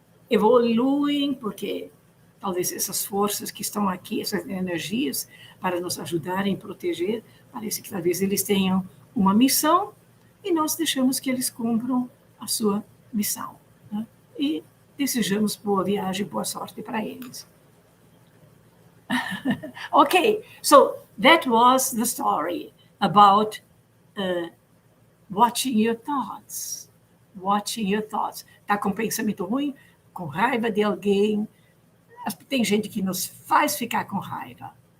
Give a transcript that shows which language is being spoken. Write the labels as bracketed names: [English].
[Portuguese] Evoluem, porque talvez essas forças que estão aqui, essas energias, para nos ajudarem a proteger, parece que talvez eles tenham uma missão e nós deixamos que eles cumpram a sua missão. Né? E desejamos boa viagem, boa sorte para eles. [English] Okay, so that was the story about watching your thoughts. Watching your thoughts. [Portuguese] Está com pensamento ruim, com raiva de alguém. Tem gente que nos faz ficar com raiva.